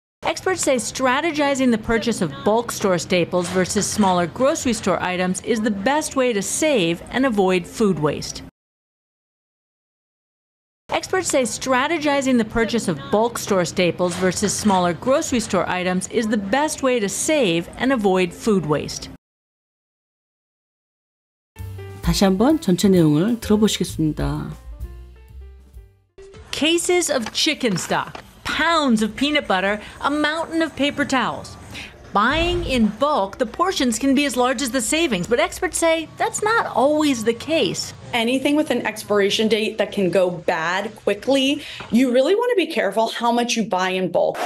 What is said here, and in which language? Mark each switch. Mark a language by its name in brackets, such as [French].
[English] Experts say strategizing the purchase of bulk store staples versus smaller grocery store items is the best way to save and avoid food waste. Experts say strategizing the purchase of bulk store staples versus smaller grocery store items is the best way to save and avoid food waste. [Korean] 다시 한번 전체 내용을 들어보시겠습니다. [English] Cases of chicken stock, pounds of peanut butter, a mountain of paper towels. Buying in bulk, the portions can be as large as the savings, but experts say that's not always the case. Anything with an expiration date that can go bad quickly, you really want to be careful how much you buy in bulk.